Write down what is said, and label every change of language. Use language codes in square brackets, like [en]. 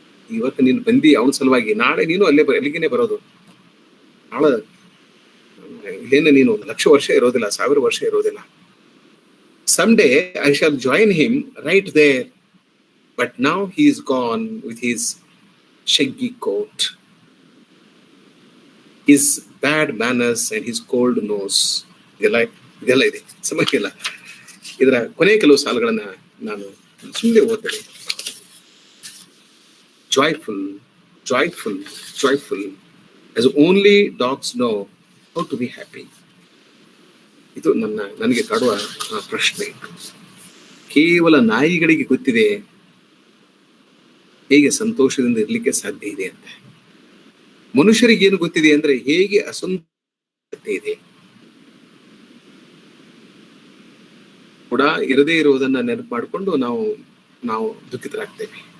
[kn] ಇವತ್ತು ನೀನು ಬಂದಿ ಅವನ ಸಲುವಾಗಿ, ನಾಳೆ ನೀನು ಅಲ್ಲಿಗೇನೆ ಬರೋದು. ನಾಳೆ ಇಲ್ಲೇನು ನೀನು 1,00,000 ವರ್ಷ ಇರೋದಿಲ್ಲ, 1,000 ವರ್ಷ ಇರೋದಿಲ್ಲ. [en] Someday I shall join him right there, but now he is gone with his shaggy coat, his bad manners and his cold nose. [kn] ಇದೆಲ್ಲ ಇದೆ, ಸಮಸ್ಯೆ ಇಲ್ಲ. ಇದರ ಕೊನೆ ಕೆಲವು ಸಾಲುಗಳನ್ನ ನಾನು ಸುಮ್ಮನೆ ಓದ್ತೇನೆ. [en] Joyful, joyful, joyful, as only dogs know how to be happy. [kn] ಇದು ನನಗೆ ಕಾಡುವ ಪ್ರಶ್ನೆ. ಕೇವಲ ನಾಯಿಗಳಿಗೆ ಗೊತ್ತಿದೆ ಹೇಗೆ ಸಂತೋಷದಿಂದ ಇರ್ಲಿಕ್ಕೆ ಸಾಧ್ಯ ಇದೆ ಅಂತ. ಮನುಷ್ಯರಿಗೆ ಏನು ಗೊತ್ತಿದೆ ಅಂದ್ರೆ ಹೇಗೆ ಅಸಂತೋಷತೆ ಇದೆ ಕೂಡ ಇರದೇ ಇರುವುದನ್ನ ನೆನಪು ಮಾಡಿಕೊಂಡು ನಾವು ದುಃಖಿತರಾಗ್ತೇವೆ.